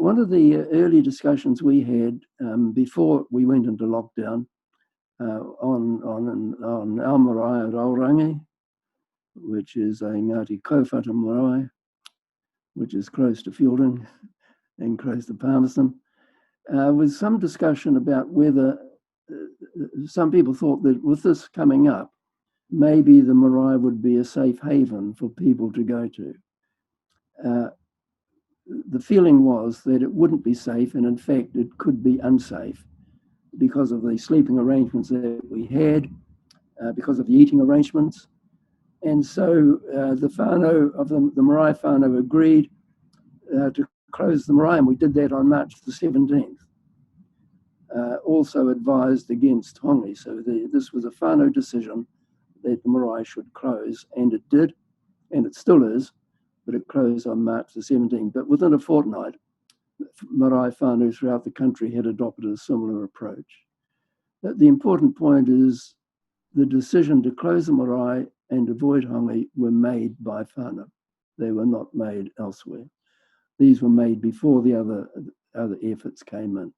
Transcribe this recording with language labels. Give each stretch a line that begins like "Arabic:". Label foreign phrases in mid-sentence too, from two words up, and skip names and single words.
English: One of the early discussions we had before we went into lockdown on Ngāti Marae at Aorangi, which is a Ngāti Kauwhata Marae, which is close to Fielding and close to Palmerston, with some discussion about whether some people thought that with this coming up, maybe the marae would be a safe haven for people to go to. The feeling was that it wouldn't be safe, and in fact it could be unsafe because of the sleeping arrangements that we had, because of the eating arrangements. And so the whānau of the
Māori: marae whānau
English: agreed to close the marae, and we did that on March the 17th. Also advised against hongi. So this was a whānau decision that the marae should close, and it did, and it still is, but it closed on March the 17th. But within a fortnight,
Māori: marae whānau
English: throughout the country had adopted a similar approach. But the important point is the decision to close the marae and avoid hongi were made by whānau. They were not made elsewhere. These were made before the other efforts came in.